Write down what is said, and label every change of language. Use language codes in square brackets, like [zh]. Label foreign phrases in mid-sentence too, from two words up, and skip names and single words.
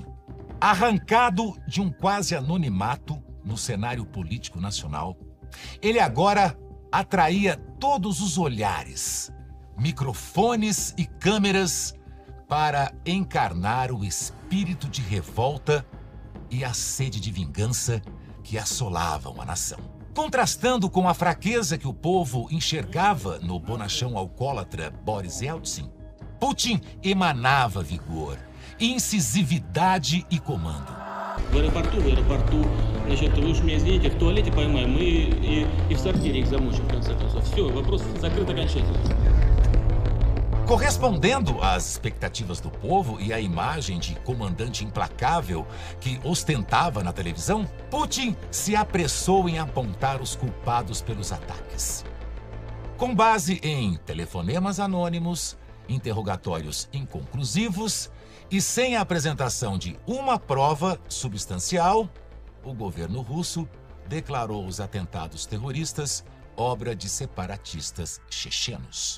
[pt] Arrancado de um quase anonimato no cenário político nacional, ele agora atraía todos os olhares, microfones e câmeras para encarnar o espírito de revolta e a sede de vingança que assolavam a nação. Contrastando com a fraqueza que o povo enxergava no bonachão alcoólatra Boris Yeltsin, Putin emanava vigor, incisividade e comando. [ru] В аэропорту, значит, вы уж меня извините, в туалете поймаем и в сортире их замучим, в конце концов. Все, вопрос закрыт окончательно. [pt] Correspondendo às expectativas do povo e à imagem de comandante implacável que ostentava na televisão, Putin se apressou em apontar os culpados pelos ataques. Com base em telefonemas anônimos, interrogatórios inconclusivos e sem a apresentação de uma prova substancial, o governo russo declarou os atentados terroristas obra de separatistas chechenos.